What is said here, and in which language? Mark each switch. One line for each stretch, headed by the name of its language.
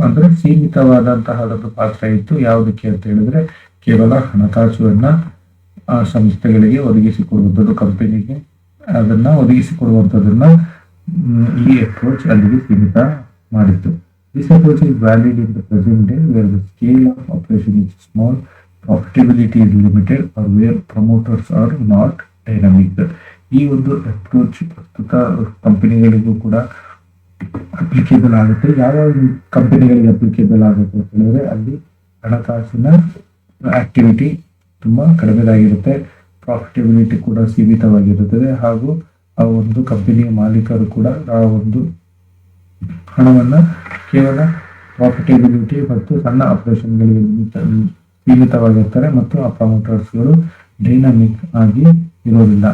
Kannada: ಅಂದ್ರೆ ಸೀಮಿತವಾದಂತಹ ಒಂದು ಪಾತ್ರ ಇತ್ತು. ಯಾವುದಕ್ಕೆ ಅಂತ ಹೇಳಿದ್ರೆ ಕೇವಲ ಹಣಕಾಸನ್ನ ಆ ಸಂಸ್ಥೆಗಳಿಗೆ ಒದಗಿಸಿಕೊಡುವಂಥದ್ದು, ಕಂಪನಿಗೆ ಅದನ್ನ ಒದಗಿಸಿಕೊಡುವಂಥದ್ದನ್ನ ಈ ಅಪ್ರೋಚ್ ಅಲ್ಲಿಗೆ ಸೀಮಿತ ಮಾಡಿತ್ತು.
English: This approach is valid in the present day where the scale of operation is small, profitability is limited, or where promoters are not dynamic.
Kannada: ಈ ಒಂದು ಅಪ್ರೋಚ್ ಪ್ರಸ್ತುತ ಕಂಪನಿಗಳಿಗೂ ಕೂಡ ಅಪ್ಲಿಕೇಬಲ್ ಆಗುತ್ತೆ. ಯಾವ ಕಂಪನಿಗಳಿಗೆ ಅಪ್ಲಿಕೇಬಲ್ ಆಗುತ್ತೆ ಅಂತ ಹೇಳಿದ್ರೆ ಅಲ್ಲಿ ಹಣಕಾಸಿನ ಆಕ್ಟಿವಿಟಿ ತುಂಬಾ ಕಡಿಮೆದಾಗಿರುತ್ತೆ, ಪ್ರಾಫಿಟಬಿಲಿಟಿ ಕೂಡ ಸೀಮಿತವಾಗಿರುತ್ತದೆ, ಹಾಗೂ ಆ ಒಂದು ಕಂಪನಿಯ ಮಾಲೀಕರು ಕೂಡ ಆ ಒಂದು ಹಣವನ್ನ ಕೇವಲ ಪ್ರಾಫಿಟಬಿಲಿಟಿ ಮತ್ತು ಸಣ್ಣ ಆಪರೇಷನ್ಗಳಿಗೆ ಸೀಮಿತವಾಗಿರ್ತಾರೆ ಮತ್ತು ಆ ಪ್ರಮೋಟರ್ಸ್ಗಳು ಡೈನಾಮಿಕ್ ಆಗಿ ಇರೋದಿಲ್ಲ.